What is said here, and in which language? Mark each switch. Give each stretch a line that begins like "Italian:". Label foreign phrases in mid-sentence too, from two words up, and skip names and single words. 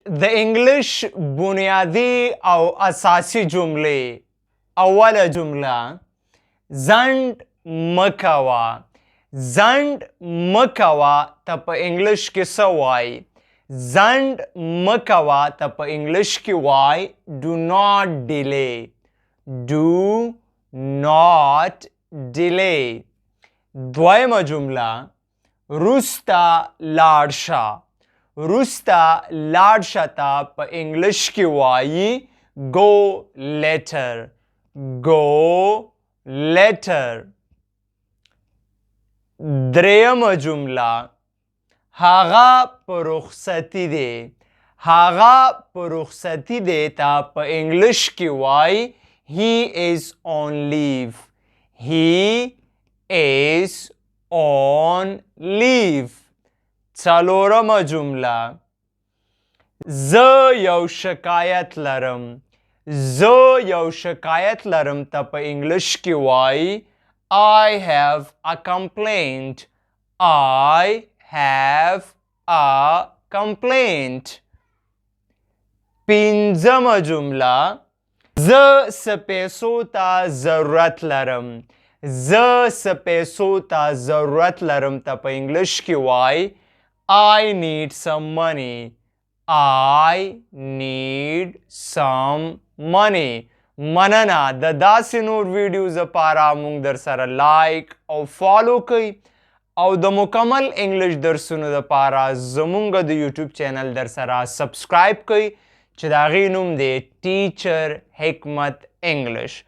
Pashto: د انګلش بنیادی او اساسی جملې. اوله جمله ځنډ مکوه. ځنډ مکوه ته په انګلش کې څه وایي؟ ځنډ مکوه ته په انګلش کې وایي
English: do not delay. do not delay.
Pashto: دویمه جمله روسته لاړ شه. روسته لاړ شه ته په انګلش کې وایي
English: go later. go later.
Pashto: دریمه جمله هغه په رخصتي دی. هغه په رخصتي دی ته په انګلش کې وایي
English: he is on leave. he is on leave.
Pashto: څلورمه جمله زه یو شکایت لرم. زه یو شکایت لرم ته په انګلش کې وایي
English: I have a complaint. I have a complaint.
Pashto: پنځمه جمله زه څه پیسو ته ضرورت لرم. زه څه پیسو ته ضرورت لرم ته په انګلش کې وایي
English: I need some money. I need some money.
Pashto: مننه. د داسې نور ویډیوز لپاره مونږ در سره لایک او فالو کوئ او د مکمل انګلش درسونو لپاره زمونږ د یوټیوب چینل در سره سبسکرایب کوئ چې د هغې نوم دی ټیچر حکمت انګلش.